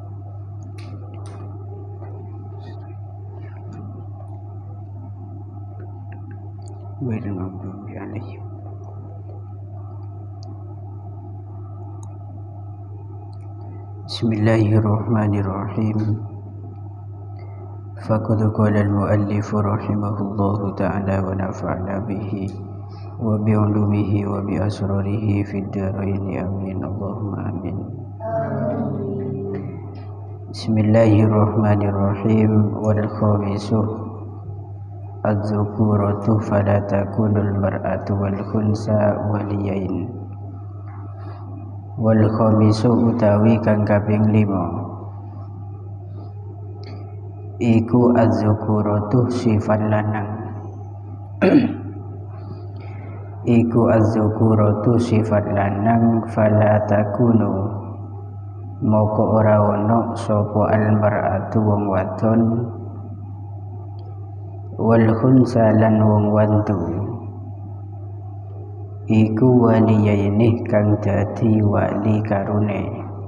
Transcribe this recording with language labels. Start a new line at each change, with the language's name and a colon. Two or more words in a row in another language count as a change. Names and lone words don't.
Arabic: غير المغضوب عليهم. بسم الله الرحمن الرحيم. فقد قال المؤلف رحمه الله تعالى ونفعنا به وبعلومه وبأسراره في الدارين آمين اللهم آمين. بسم الله الرحمن الرحيم. والخامس الذكورة فلا تكون المرأة والخنثى وليين. والخامس
Javanese: utawi kang kaping 5 iku az-zukuratu sifat lanang. Iku az-zukuratu sifat lanang
Arabic: فلا تكون
Javanese: moko ora ono sapa al-mar'atu wong wadon
Arabic: والخنثى
Javanese: lan wong wantu iku waliyaini kang dadi wali karune.